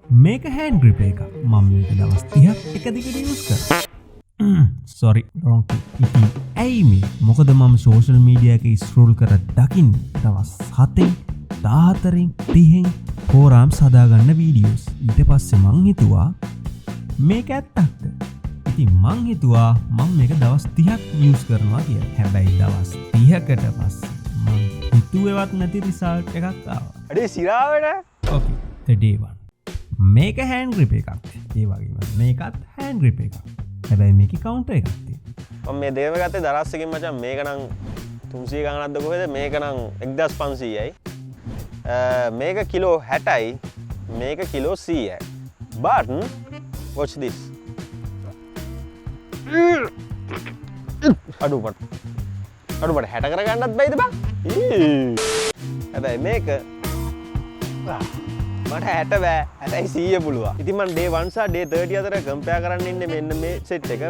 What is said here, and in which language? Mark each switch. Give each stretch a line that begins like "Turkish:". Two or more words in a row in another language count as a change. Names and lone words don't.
Sinhala: මේක
English: hand grip
Sinhala: එක. මම මේක දවස් 30ක් එක දිගට use කරා.
English: sorry wrong key.
Sinhala: ඇයි මේ? මොකද මම
English: social media
Sinhala: එකේ scroll කරලා දකින්නේ දවස් 7න් 14න් 30න් forums හදාගන්න videos. ඊට පස්සේ මං හිතුවා මේක ඇත්තක්ද? ඉතින් මං හිතුවා මම මේක දවස් 30ක් use කරනවා කියලා. හැබැයි දවස් 30කට පස්සේ මං හිතුවේවත් නැති result එකක් ආවා. අඩේ සිරාවට
English: okay the day one.
Sinhala: මේක
English: hand grip
Sinhala: එකක්. ඒ වගේම මේකත්
English: hand grip
Sinhala: එකක්. හැබැයි මේකේ counter එකක් තියෙනවා. මම මේ දෙකම ගත්තේ දරස් එකකින් මචං. මේක නම් 300 ගණනක්ද කොහෙද? මේක නම් 1500යි. මේක කිලෝ 60යි. මේක කිලෝ 100යි.
English: But watch this.
Sinhala: අඩු මට 60 කරගන්නත් බැයිද බං? හැබැයි මේක මට 60 බෑ. 60යි 100 පුළුවන්. ඉතින් මම day 1 සහ day 30 අතර compare කරන්න ඉන්නේ මෙන්න මේ set එක.